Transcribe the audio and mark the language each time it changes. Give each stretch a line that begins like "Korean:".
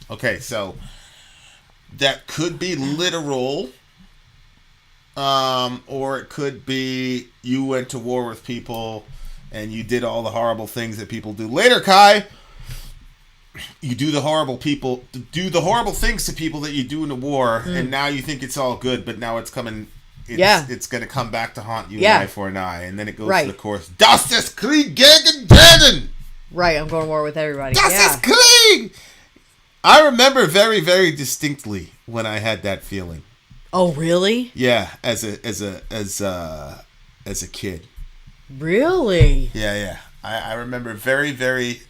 English: Okay, so that could be literal, or it could be you went to war with people and you did all the horrible things that people do. Later, Kai, you do the horrible things to people that you do in a war, and now you think it's all good, but now it's coming. It's going to come back to haunt you, an eye for an eye, and then it goes to the chorus.
German: Das ist Krieg gegen jeden.
English: Right, I'm going to war with everybody.
German: Das ist Krieg.
English: I remember very, very distinctly when I had that feeling. Oh, really? Yeah, as a kid. Really? Yeah. I remember very, very.